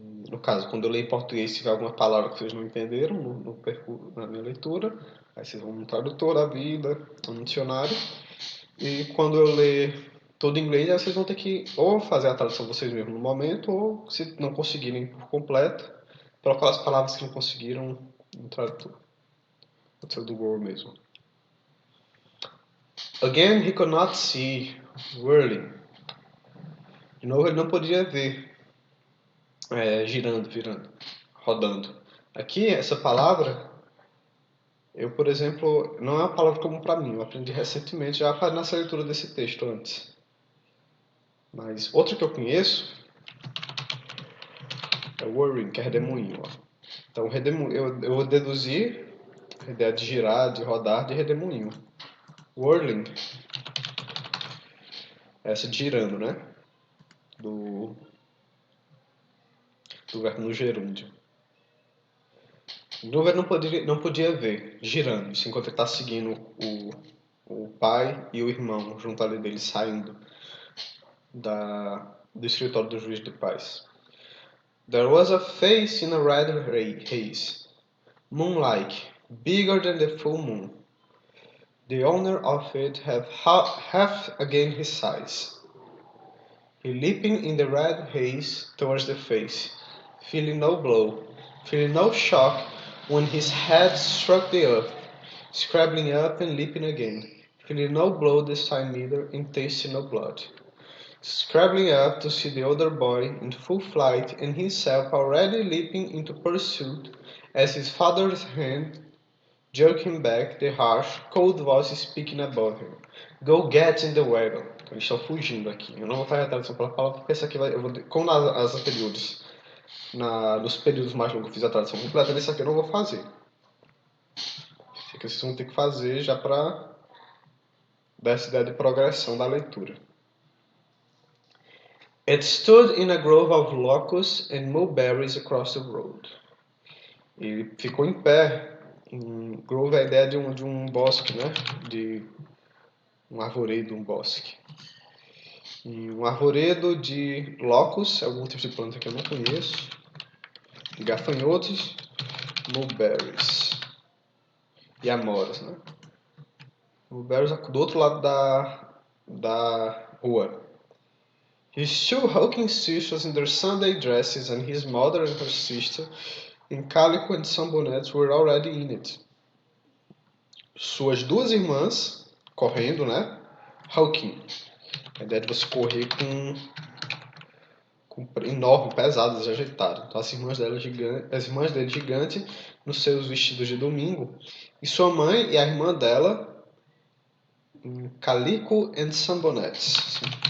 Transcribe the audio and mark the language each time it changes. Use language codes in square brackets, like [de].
[pt] No caso, quando eu ler em português, se tiver alguma palavra que vocês não entenderam na minha leitura, aí vocês vão no tradutor da vida, no dicionário. E quando eu ler todo em inglês, aí vocês vão ter que ou fazer a tradução vocês mesmos no momento, ou se não conseguirem por completo, procurar as palavras que não conseguiram no tradutor. Pode ser do Google mesmo. [en] Again, he could not see whirling. [pt] De novo, ele não podia ver girando, rodando. Aqui, essa palavra, eu, por exemplo, não é uma palavra comum para mim. Eu aprendi recentemente, já nessa leitura desse texto antes. Mas outra que eu conheço é whirring, que é redemoinho. Ó. Então, eu vou deduzir a ideia de girar, de rodar, de redemoinho. Whirling, essa de girando, né? Do verbo no gerúndio. O governo não podia ver girando, isso enquanto ele está seguindo o pai e o irmão junto ali dele saindo do escritório do juiz de paz. [en] There was a face in a red haze, moonlike, bigger than the full moon. The owner of it had half again his size. He leaping in the red haze towards the face, feeling no blow, feeling no shock when his head struck the earth, scrabbling up and leaping again, feeling no blow this time neither, and tasting no blood. Scrabbling up to see the other boy in full flight and himself already leaping into pursuit as his father's hand jerked him back, the harsh, cold voice speaking above him. Go get in the wagon. [pt] Então, eles estão fugindo aqui. Eu não vou fazer a tradução pela palavra porque essa aqui como nas anteriores, nos períodos mais longos eu fiz a tradução completa, nesse aqui eu não vou fazer. Esse aqui vocês vão ter que fazer já para dar essa ideia de progressão da leitura. [en] It stood in a grove of locusts and mulberries across the road. [pt] Ele ficou em pé. Grove é a ideia de um bosque, né? De um arvoredo, um bosque. E um arvoredo de locust, algum tipo de planta que eu não conheço. De gafanhotos, mulberries. E amoras, né? Mulberries do outro lado da rua. [en] His two hulking sisters in their Sunday dresses and his mother and her sister in calico and sunbonnets were already in it. [pt] Suas duas irmãs correndo, né? Hulking. A ideia de você correr com enorme, pesado, desajeitado. Então as irmãs dele gigantes nos seus vestidos de domingo. E sua mãe e a irmã dela em [en] calico and sunbonnets. [pt] Assim.